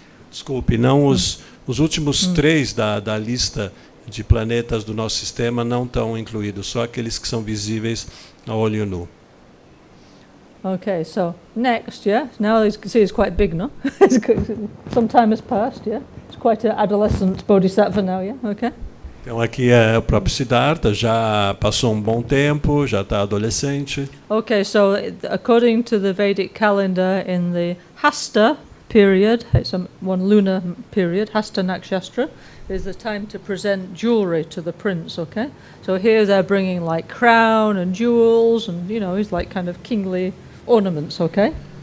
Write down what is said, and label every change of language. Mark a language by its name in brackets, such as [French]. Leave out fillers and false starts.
[Portuguese] Desculpe, não os últimos três da lista de planetas do nosso sistema não estão incluídos, só aqueles que são visíveis a olho nu. [English] Okay, so next, yeah. Now as you can see, it's quite big, no? Some time has passed, yeah. It's quite an adolescent bodhisattva now, yeah. Okay. [Portuguese] Então aqui é o próprio Siddhartha, já passou um bom tempo, já está adolescente. [English] Okay, so according to the Vedic calendar, in the Hasta period, it's one lunar period, Hasta Nakshastra, is the time to present jewelry to the prince, okay? So here they're bringing like crown and jewels and, you know, it's like kind of kingly ornaments, okay?